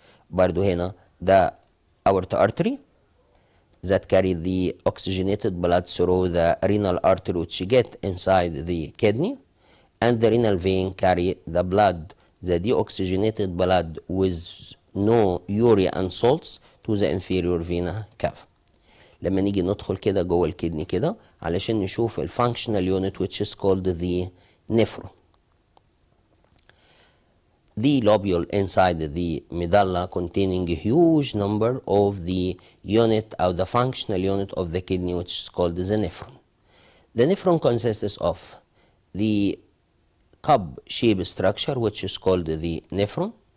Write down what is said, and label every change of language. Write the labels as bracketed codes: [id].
[ar] برضو هنا [en] the aorta artery that carry the oxygenated blood through the renal artery which get inside the kidney, and the renal vein carry the blood, the deoxygenated blood with no urea and salts to the inferior vena cava. [ar] لما نيجي ندخل كده جوه الكدني كده علشان نشوف الفانكشنال يونت [en] which is called the nephron. The lobule inside the medulla containing a huge number of the unit or the functional unit of the kidney which is called the nephron. The nephron consists of the cup-shaped structure which is called the nephron.